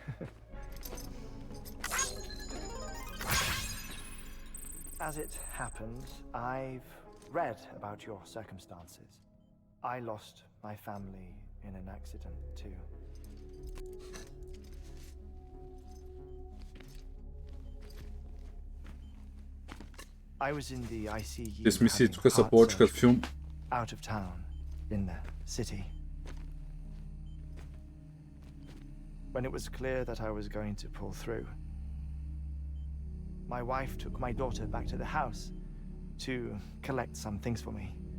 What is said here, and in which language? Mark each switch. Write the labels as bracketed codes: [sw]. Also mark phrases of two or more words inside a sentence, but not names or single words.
[en] As it happens, I've read about your circumstances. I lost my family in an accident too. I was in the ICU. [bg] Тези мисии [en] having [bg] тук са [en] heart [bg] повече като [en] surgery [bg] филм. [en] out of town in the city. When it was clear that I was going to pull through, my wife took my daughter back to the house to collect some things for me.